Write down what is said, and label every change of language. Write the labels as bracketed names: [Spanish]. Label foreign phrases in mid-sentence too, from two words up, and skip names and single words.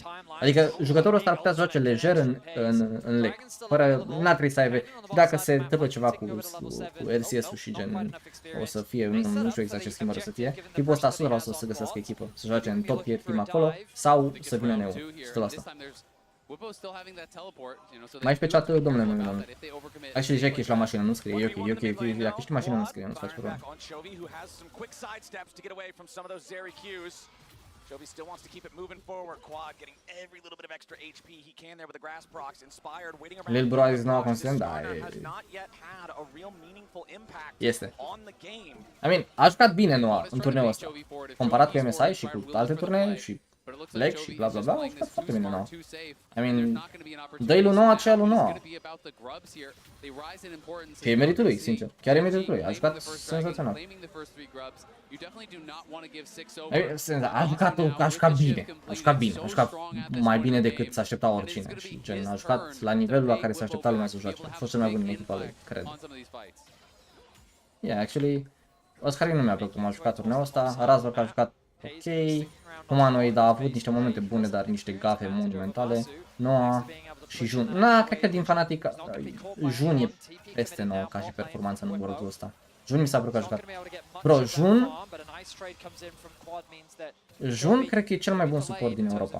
[Romanian] Adică jucătorul ăsta ar putea să joace lejer în leg, fără, n-ar trebui să aibă, dacă se întâmplă ceva cu LCS-ul și gen, o să fie, nu știu exact ce schimbare o să fie, tipul ăsta 100% o să găsească echipă, să joace în [English] top tier team [Romanian] acolo sau să vină în EU, 100%. Mai ești pe chat, domnule meu. Hai și Jack, ești la mașină, nu scrie, e ok, dacă ești în mașină, nu scrie, nu-ți faci problemă. [English] Jovi still wants to keep it moving forward. Quad getting every little bit of extra HP he can there with the grass procs. Inspired, waiting around. [Romanian] Lil Bro is nou constant, da, este. [English] I mean, [Romanian] a jucat bine Noah în turneul ăsta. Comparat cu MSI și cu alte turnee și Leg și bla bla bla, a jucat foarte bine Noah. [English] I mean, [Romanian] dă-i lui Noah aceea lui Noah. Că e meritul lui, sincer. Chiar e meritul lui. A jucat senzațional. A jucat bine. A jucat bine. A jucat mai bine decât s-a aștepta oricine. Și gen, a jucat la nivelul la care s-a aștepta lumea să joace. A fost cel mai bun în echipa lui, cred. [English] Yeah, actually, [Romanian] Oscarin nu mi-a plăcut cum a jucat turneul ăsta. Razor a jucat ok. Humanoid a avut niște momente bune, dar niște gafe monumentale. Noah și Jun. Na, cred că din Fnatic Jun e peste Noah ca și performanță în world-ul ăsta. Jun mi s-a părut că a jucat. Bro, Jun cred că e cel mai bun suport din Europa.